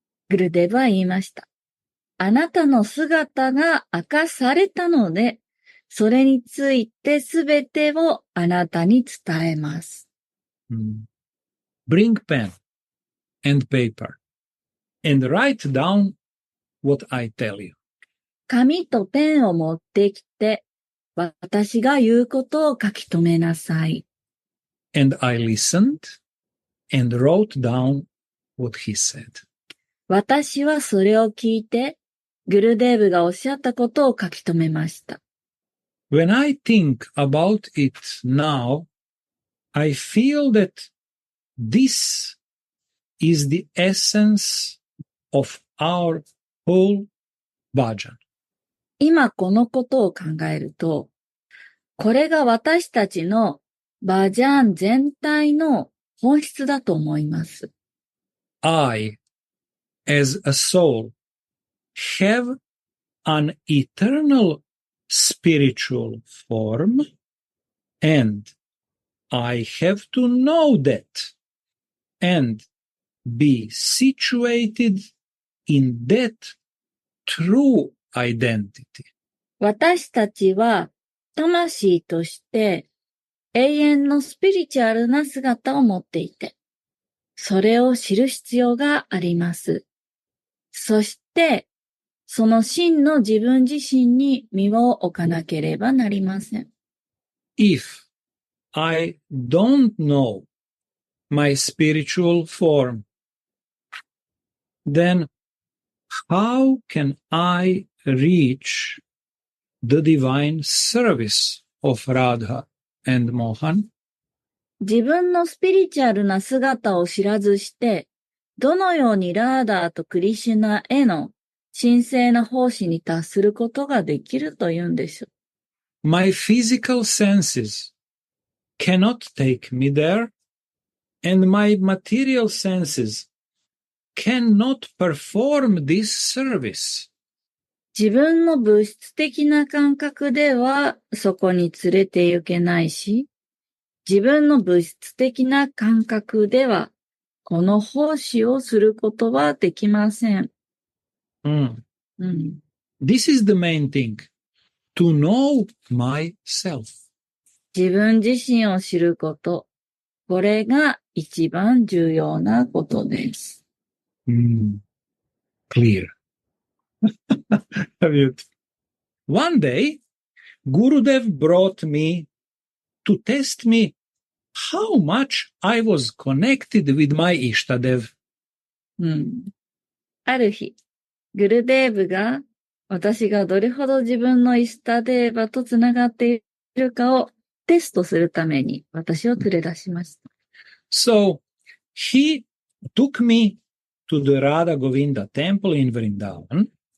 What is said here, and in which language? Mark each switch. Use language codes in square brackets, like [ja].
[ja] グルデーブは言いました。あなたの姿が明かされたので、それについてすべてをあなたに伝えます。 [en] Bring pen and paper and write down what I tell you. [ja] 紙とペンを持ってきて、私が言うことを書き留めなさい。 [en] And I listened and wrote down what he said. [ja] 私はそれを聞いて、グルデーブがおっしゃったことを書き留めました。 [en] When I think about it now, I feel that this is the essence of our whole bhajan. [ja] 今このことを考えると、これが私たちのバジャン全体の本質だと思います。 [en] I, as a soul, have an eternal spiritual form, and I have to know that and be situated in that true identity. [ja] 私たちは魂として永遠のスピリチュアルな姿を持っていて、それを知る必要があります。そして、その真の自分自身に身を置かなければなりません。 [en] If I don't know my spiritual form, then how can I reach the divine service of Radha and Mohan? [ja] 自分のスピリチュアルな姿を知らずして、どのようにラーダーとクリシュナへの神聖な奉仕に達することができるというんでしょう。 [en] My physical senses cannot take me there, and my material senses cannot perform this service. [ja] 自分の物質的な感覚ではそこに連れて行けないし、自分の物質的な感覚ではこの奉仕をすることはできません。 [en] This is the main thing, to know myself. [ja] 自分自身を知ること、これが一番重要なことです。 [en] Clear. One day, Gurudev brought me to test me how much I was connected with my Ishtadev. [ja] ある日、グルデーブが私がどれほど自分のイシタデーバとつながっているかをテストするために私を連れ出しました。 [en] So, he took me to the Radha Govinda temple in Vrindavan.